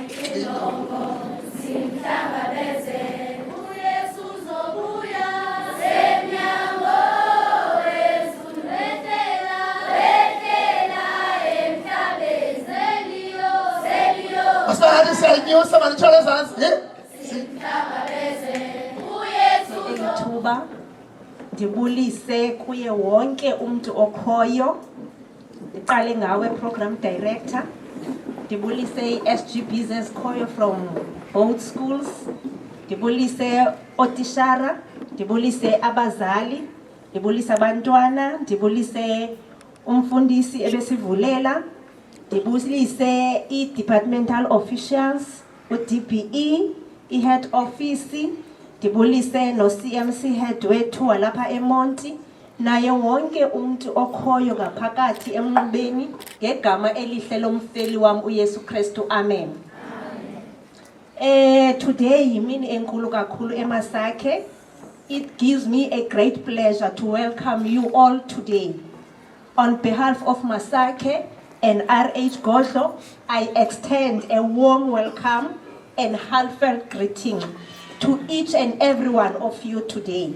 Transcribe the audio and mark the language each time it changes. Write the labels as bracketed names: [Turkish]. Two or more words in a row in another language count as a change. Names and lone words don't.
[Xhosa] Asibani siyayinyusa manithole ezantsi. Elithuba ndibulise kuye wonke umuntu okhoyo. Ndiqale ngawe [English] program director. [Xhosa] Ndibulise SGBs ezikhoyo [English] from both schools. [Xhosa] Ndibulise otishara, ndibulise abazali, ndibulise abantwana, ndibulise umfundisi ebesivulela, ndibulise i- [English] departmental officials, [Xhosa] u-DPE, i-head office, ndibulise no-CMC head wethu walapha eMonti, naye wonke umuntu okhoyo ngaphakathi emnxebeni ngegama elihle lomfeli wam uYesu Kristu. Amen. Today yimini enkulu kakhulu eMasake. [English] It gives me a great pleasure to welcome you all today. On behalf of Masake and RH Godlo, I extend a warm welcome and heartfelt greeting to each and every one of you today.